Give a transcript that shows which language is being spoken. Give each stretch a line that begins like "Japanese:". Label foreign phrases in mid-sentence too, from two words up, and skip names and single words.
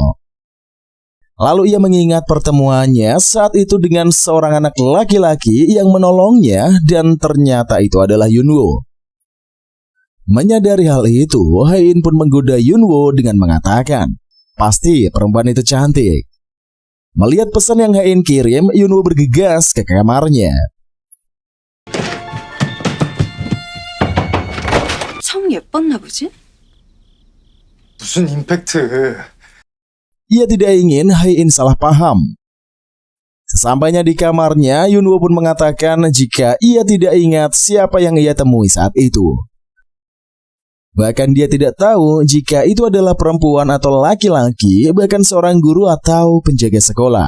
Indonesian: Lalu ia mengingat pertemuannya saat itu dengan seorang anak laki-laki yang menolongnya dan ternyata itu adalah Yunwoo. Menyadari hal itu, Hai-in pun menggoda Yunwoo dengan mengatakan, "Pasti perempuan itu cantik." Melihat pesan yang Hai-in kirim, Yunwoo bergegas ke kamarnya.
Korean: 성 예뻤나 보지? 무슨 임팩트.
Indonesian: Ia tidak ingin Hai-in salah paham. Sesampainya di kamarnya, Yunwoo pun mengatakan jika ia tidak ingat siapa yang ia temui saat itu. Bahkan dia tidak tahu jika itu adalah perempuan atau laki-laki, bahkan seorang guru atau penjaga sekolah.